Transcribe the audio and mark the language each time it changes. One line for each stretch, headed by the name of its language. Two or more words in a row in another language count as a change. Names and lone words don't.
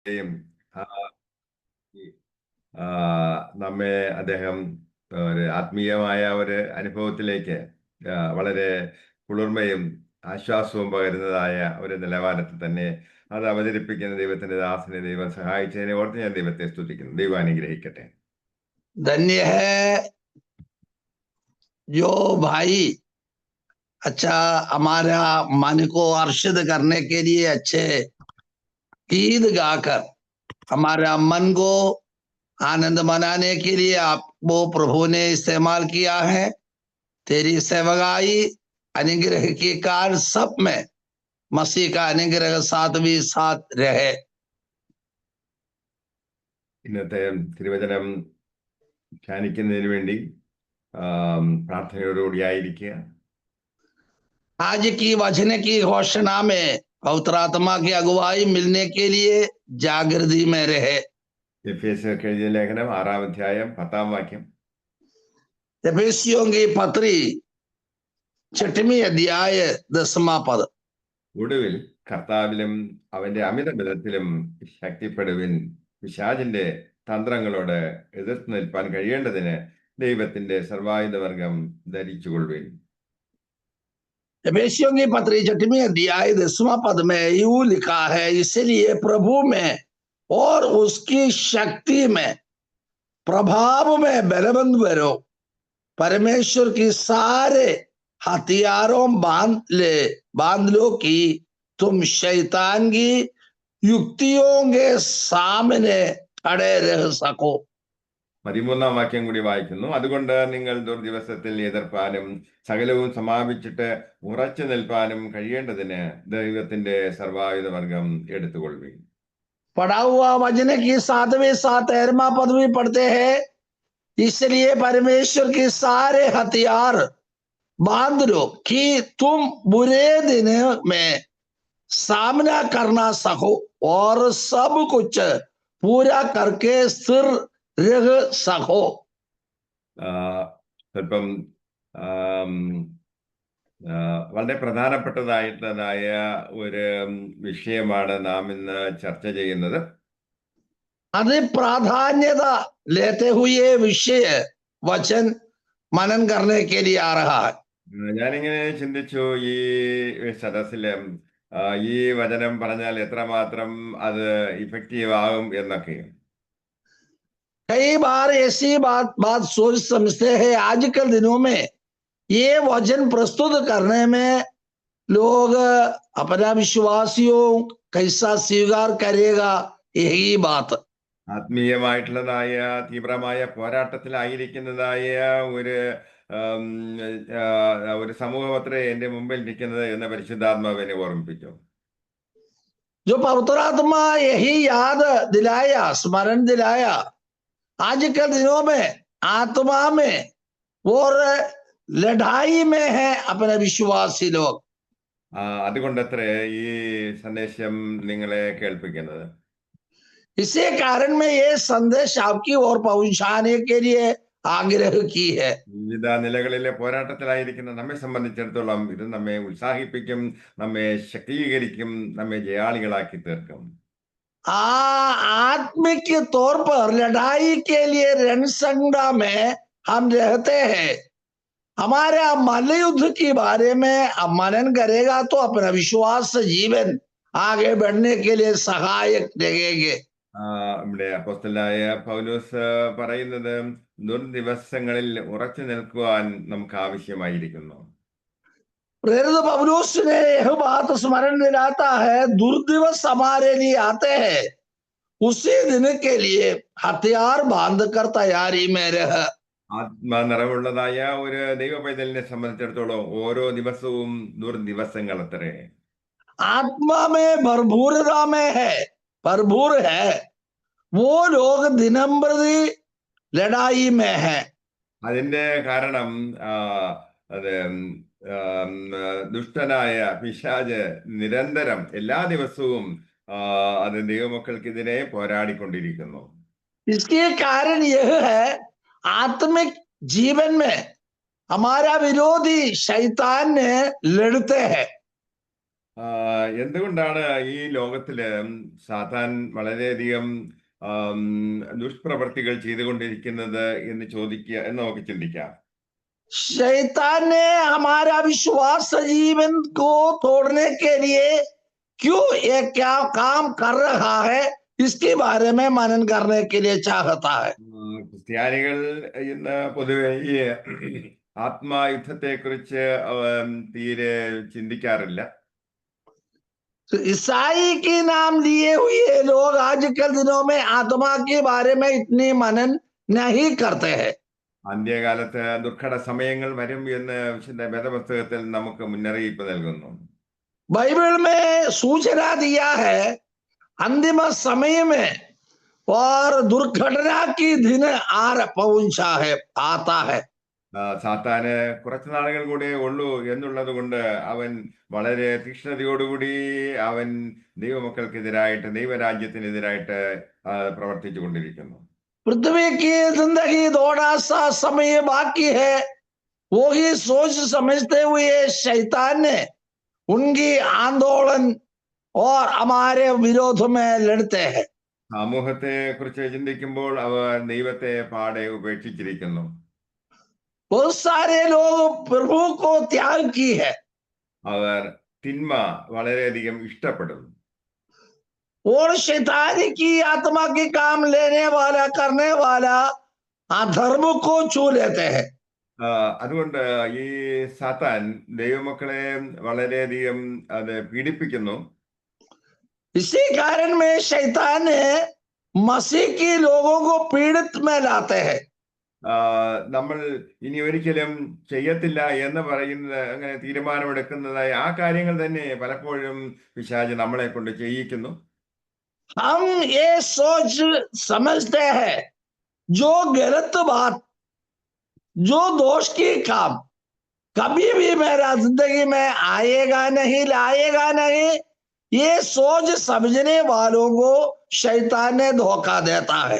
Malayalam: ആ, ആ, നമ്മെ അദ്ദേഹം ഒരു ആത്മീയമായ ഒരു അനുഭവത്തിലേക്ക് വളരെ കുളിർമയും ആശ്വാസവും പകരുന്നതായ ഒരു നിലവാരത്തിൽ തന്നെ അത് അവതരിപ്പിക്കുന്ന ദൈവത്തിന്റെ ദാസനെ ദൈവം സഹായിച്ചതിനെ ഓർത്ത് ഞാൻ ദൈവത്തെ സ്തുതിക്കുന്നു. ദൈവം അനുഗ്രഹിക്കട്ടെ.
Hindi: धन्य है जो भाई अच्छा हमारा मन को हर्षित करने के लिए अच्छे गीत गाकर हमारा मन को आनंद मनाने के लिए आप वो प्रभु ने इस्तेमाल किया है। तेरी सेवकाई अनुग्रह के कारण सब में मसीह का अनुग्रह साथ भी साथ रहे।
Malayalam: ഇന്നത്തെ തിരുവചനം ധ്യാനിക്കുന്നതിന് വേണ്ടി പ്രാർത്ഥനയോടുകൂടി ആയിരിക്കുക.
Hindi: आज की वचन की घोषणा में पवित्र आत्मा की अगुवाई मिलने के लिए जागृति में रहे।
Malayalam: എഫേസ്യർക്ക് എഴുതിയ ലേഖനം 6-ാം അധ്യായം 10-ാം വാക്യം.
Hindi: एफेसियों की पत्री 6वीं अध्याय 10वां पद.
Malayalam: ഒടുവിൽ കർത്താവിലും അവന്റെ അമിത ബലത്തിലും ശക്തിപ്പെടുവിൻ, പിശാചിന്റെ തന്ത്രങ്ങളോട് എതിർത്ത് നിൽപ്പാൻ കഴിയേണ്ടതിന് ദൈവത്തിന്റെ സർവായുധവർഗം ധരിച്ചുകൊള്ളുവിൻ.
Hindi: एफेसियों की पत्री 6वीं अध्याय 10वां पद में यूं लिखा है, इसलिए प्रभु में और उसकी शक्ति में प्रभाव में बलवंत बनो, परमेश्वर की सारे हथियारों बांध लो कि तुम शैतान की युक्तियों के सामने खड़े रह सको.
Malayalam: 13-ാം വാക്യം കൂടി വായിക്കുന്നു. അതുകൊണ്ട് നിങ്ങൾ ദുർദിവസത്തിൽ എതിർപ്പാനും സകലവും സമാപിച്ചിട്ട് ഉറച്ചു നിൽപ്പാനും കഴിയേണ്ടതിന് ദൈവത്തിന്റെ സർവായുധവർഗം എടുത്തുകൊള്ളുവിൻ.
Hindi: पढ़ा हुआ वचन की 7वें 13वां पद भी पढ़ते हैं, इसलिए परमेश्वर के सारे हथियार बांध लो कि तुम बुरे दिन में सामना करना सको और सब कुछ पूरा करके स्थिर रह सको.
Malayalam: സ്വല്പം വളരെ പ്രധാനപ്പെട്ടതായിട്ടുള്ളതായ ഒരു വിഷയമാണ് നാം ഇന്ന് ചർച്ച ചെയ്യുന്നത്.
Hindi: अधिक प्राधान्यता लेते हुए विषय वचन मनन करने के लिए आ रहा है.
Malayalam: ഞാനിങ്ങനെ ചിന്തിച്ചു, ഈ സദസ്സില് ഈ വചനം പറഞ്ഞാൽ എത്രമാത്രം അത് ഇഫക്റ്റീവ് ആകും എന്നൊക്കെ.
Hindi: कई बार ऐसी बात सोच समझते हैं, आजकल दिनों में ये वचन प्रस्तुत करने में लोग अपना विश्वासियों कैसा स्वीकार करेगा, यही बात.
Malayalam: ആത്മീയമായിട്ടുള്ളതായ തീവ്രമായ പോരാട്ടത്തിലായിരിക്കുന്നതായ ഒരു സമൂഹം അത്രേ എന്റെ മുമ്പിൽ ഇരിക്കുന്നത് എന്ന് പരിശുദ്ധാത്മാവിനെ ഓർമ്മിപ്പിച്ചു.
Hindi: जो पवित्र आत्मा यही याद दिलाया, स्मरण दिलाया, आजकल दिनों में आत्मा में और लड़ाई में है अपने विश्वासी लोग.
Malayalam: അതുകൊണ്ടത്രേ ഈ സന്ദേശം നിങ്ങളെ കേൾപ്പിക്കുന്നത്.
Hindi: इसी कारण में ये संदेश आपकी ओर पहुंचाने के लिए आग्रह की है.
Malayalam: വിവിധ നിലകളിലെ പോരാട്ടത്തിലായിരിക്കുന്ന നമ്മെ സംബന്ധിച്ചിടത്തോളം ഇത് നമ്മെ ഉത്സാഹിപ്പിക്കും, നമ്മെ ശക്തീകരിക്കും, നമ്മെ ജയാളികളാക്കി തീർക്കും.
Hindi: आत्मिक तौर पर लड़ाई के लिए रणसंग्राम में हम रहते हैं. हमारे मल्लयुद्ध के बारे में मनन करेगा तो अपना विश्वास जीवन आगे बढ़ने के लिए सहायक रहेंगे.
Malayalam: ഇവിടെ അപ്പോസ്തലനായ പൗലോസ് പറയുന്നത് ദുർദിവസങ്ങളിൽ ഉറച്ചു നിൽക്കുവാൻ നമുക്ക് ആവശ്യമായിരിക്കുന്നു.
Hindi: प्रेरित पौलुस ने यह बात स्मरण दिलाता है, दुर्दिवस हमारे लिए आते हैं, उसी दिन के लिए हथियार बांध कर तैयारी में रह.
Malayalam: ആത്മനിറവുള്ളതായ ഒരു ദൈവ പൈതലിനെ സംബന്ധിച്ചിടത്തോളം ഓരോ ദിവസവും ദുർദിവസങ്ങൾ അത്രേ.
Hindi: आत्मा में भरपूरता में है, भरपूर है, वो लोग दिनम प्रति लड़ाई में है.
Malayalam: അതിന്റെ കാരണം അത് ദുഷ്ടനായ പിശാച് നിരന്തരം എല്ലാ ദിവസവും അത് ദൈവമക്കൾക്കെതിരെ പോരാടിക്കൊണ്ടിരിക്കുന്നു.
Hindi: इसके कारण यह है, आत्मिक जीवन में हमारा विरोधी शैतान ने लड़ते हैं.
Malayalam: എന്തുകൊണ്ടാണ് ഈ ലോകത്തില് സാത്താൻ വളരെയധികം ആം, ദുഷ്പ്രവർത്തികൾ ചെയ്തുകൊണ്ടിരിക്കുന്നത് എന്ന് നമുക്ക് ചിന്തിക്കാം.
Hindi: शैतान ने हमारा विश्वास जीवन को तोड़ने के लिए क्यों ये क्या काम कर रहा है, इसके बारे में मनन करने के लिए चाहता है.
Malayalam: ക്രിസ്ത്യാനികൾ ഇന്ന് പൊതുവെ ഈ ആത്മായുദ്ധത്തെക്കുറിച്ച് തീരെ ചിന്തിക്കാറില്ല.
Hindi: तो ईसाई के नाम लिए हुए लोग आजकल दिनों में आत्मा के बारे में इतनी मनन नहीं करते हैं.
Malayalam: അന്ത്യകാലത്ത് ദുർഘട സമയങ്ങൾ വരും എന്ന് വിശുദ്ധ വേദപുസ്തകത്തിൽ നമുക്ക് മുന്നറിയിപ്പ് നൽകുന്നു.
Hindi: बाइबल में सूचना दिया है अंतिम समय में और दुर्घटना की दिन पहुंचा है, आता है.
Malayalam: സാത്താന് കുറച്ചു നാളുകൾ കൂടെ ഉള്ളൂ എന്നുള്ളത് കൊണ്ട് അവൻ വളരെ തീക്ഷ്ണതയോടുകൂടി അവൻ ദൈവമക്കൾക്കെതിരായിട്ട് ദൈവരാജ്യത്തിനെതിരായിട്ട് പ്രവർത്തിച്ചു കൊണ്ടിരിക്കുന്നു.
Hindi: पृथ्वी की जिंदगी थोड़ा सा समय बाकी है, वही सोच समझते हुए शैतान ने उनकी आंदोलन और हमारे विरोध में लड़ते हैं.
Malayalam: സമൂഹത്തെ കുറിച്ച് ചിന്തിക്കുമ്പോൾ അവർ ദൈവത്തെ പാടെ ഉപേക്ഷിച്ചിരിക്കുന്നു.
Hindi: बहुत सारे लोग प्रभु को त्याग की है.
Malayalam: അവർ തിന്മ വളരെയധികം ഇഷ്ടപ്പെടുന്നു.
Hindi: और शैतान की आत्मा के काम लेने वाला करने वाला अधर्म को छू लेते हैं.
Malayalam: അതുകൊണ്ട് ഈ സാത്താൻ ദൈവമക്കളെ വളരെയധികം അത് പീഡിപ്പിക്കുന്നു.
Hindi: इसी कारण में शैतान ने मसीह के लोगों को पीड़ित में लाते हैं.
Malayalam: നമ്മൾ ഇനി ഒരിക്കലും ചെയ്യത്തില്ല എന്ന് പറയുന്നത്, അങ്ങനെ തീരുമാനമെടുക്കുന്നതായ ആ കാര്യങ്ങൾ തന്നെ പലപ്പോഴും പിശാച് നമ്മളെ കൊണ്ട് ചെയ്യിക്കുന്നു.
Hindi: हम ये सोच समझते हैं जो गलत बात, जो दोष की काम कभी भी मेरा जिंदगी में आएगा नहीं, लाएगा नहीं, ये सोच समझने वालों को शैतान ने धोखा देता है.